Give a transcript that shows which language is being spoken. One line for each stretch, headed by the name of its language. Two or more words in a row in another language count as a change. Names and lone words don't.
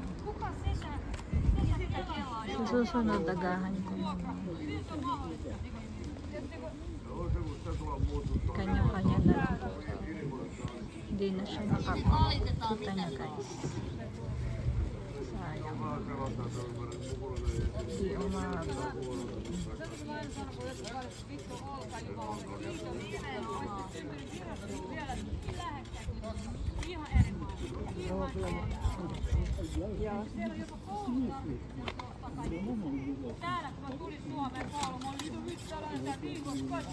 Filipino: Sa susunod, agahan ko naman. Kanya-kanya na lang. Hindi na siya nakapakita niya guys. Sayang. Hindi umabot.
Finnish: Täällä kun mä tulin Suomeen kouluun, mä olin nyt tällainen viikossa kaikki.